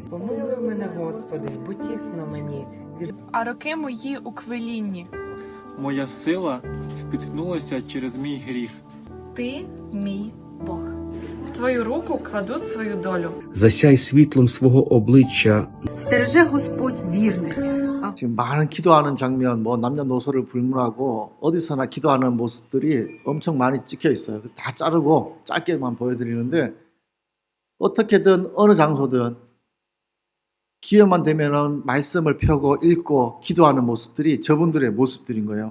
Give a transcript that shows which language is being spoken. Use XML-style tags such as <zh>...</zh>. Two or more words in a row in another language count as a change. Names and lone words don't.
<uk>Помилуй мене, Господи, бо тісно мені. А роки мої у квилінні. Моя сила спіткнулася через мій гріх. Ти мій Бог. В твою руку кладу свою долю. Засяй світлом свого обличчя. Стереже Господь вірних.</uk> <ko>지금 많은 기도하는 장면, 뭐 남녀노소를 불문하고 어디서나 기도하는 모습들이 엄청 많이 찍혀 있어요. 다 자르고 짧게만 보여드리는데 어떻게든 어느 장소든 기회만 되면은 말씀을 펴고 읽고 기도하는 모습들이 저분들의 모습들인 거예요.</ko>